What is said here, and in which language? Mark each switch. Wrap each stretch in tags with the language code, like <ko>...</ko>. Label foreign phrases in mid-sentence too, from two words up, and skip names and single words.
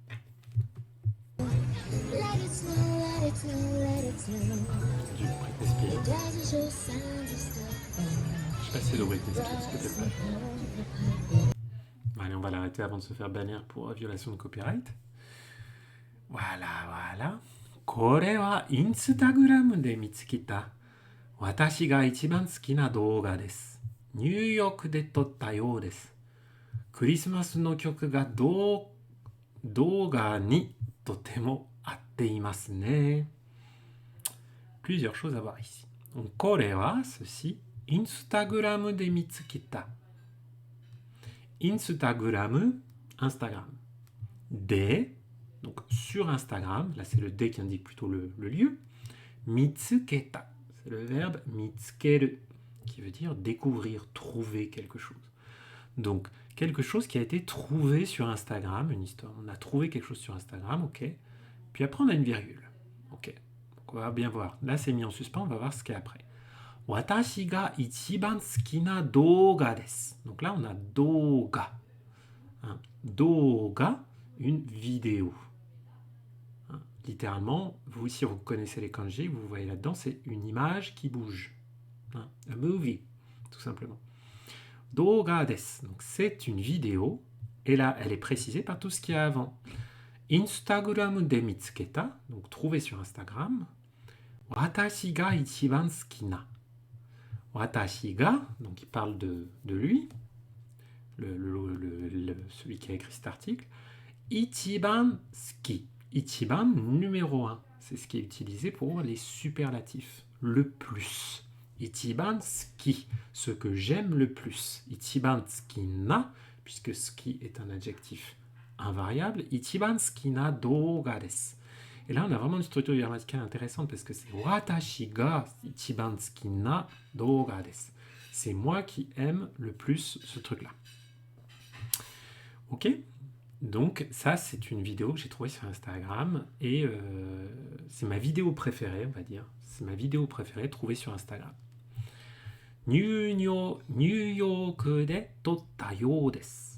<fr>Du Britney Spears. Je sais pas si c'est de Britney Spears, peut-être pas. Allez, on va l'arrêter avant de se faire bannir pour violation de copyright. Voilà.</fr> <ja>これはインスタグラムで見つけた私が一番好きな動画です。ニューヨークで撮ったようです。クリスマスの曲が動画にとても合っていますね。</ja> <fr>Plusieurs choses à voir ici. Donc,</fr> <ja>これは ceci, Instagram で見つけた。Instagram, Instagram.</ja> <fr>De, donc sur Instagram, là c'est le de qui indique plutôt le lieu. Mitsuketa, c'est le verbe mitsukeru, qui veut dire découvrir, trouver quelque chose. Donc, quelque chose qui a été trouvé sur Instagram, une histoire. On a trouvé quelque chose sur Instagram, ok. Puis après, on a une virgule. Ok. Donc, on va bien voir. Là, c'est mis en suspens, on va voir ce qu'il y a après.</fr> <ja>私が一番好きな動画です.</ja> <fr>Donc là, on a douga. Hein. Douga, une vidéo. Hein. Littéralement, vous, si vous connaissez les kanji, vous voyez là-dedans, c'est une image qui bouge. Hein.</fr> <en>A movie,</en> <fr>tout simplement.</fr> <ja>動画です.</ja> <fr>Donc c'est une vidéo. Et là, elle est précisée par tout ce qu'il y a avant.</fr> <ja>Instagram de mitsuketa,</ja> <fr>donc trouvé sur Instagram.</fr> <ja>私が一番好きな. 私が,</ja> <fr>donc il parle de lui, celui qui a écrit cet article.</fr> <ja>一番好き. Ichiban,</ja> <fr>numéro 1. C'est ce qui est utilisé pour les superlatifs. Le plus.</fr> <ja>一番好き,</ja> <fr>ce que j'aime le plus.</fr> <ja>一番好きな,</ja> <fr>puisque suki est un adjectif invariable.</fr> <ja>一番好きな動画です.</ja> <fr>Et là, on a vraiment une structure grammaticale intéressante parce que c'est</fr> <ja>私が一番好きな動画です.</ja> <fr>C'est moi qui aime le plus ce truc-là. Ok? Donc ça, c'est une vidéo que j'ai trouvée sur Instagram et c'est ma vidéo préférée, on va dire. C'est ma vidéo préférée trouvée sur Instagram.</fr> <ja>ニューヨークで撮ったようです.</ja>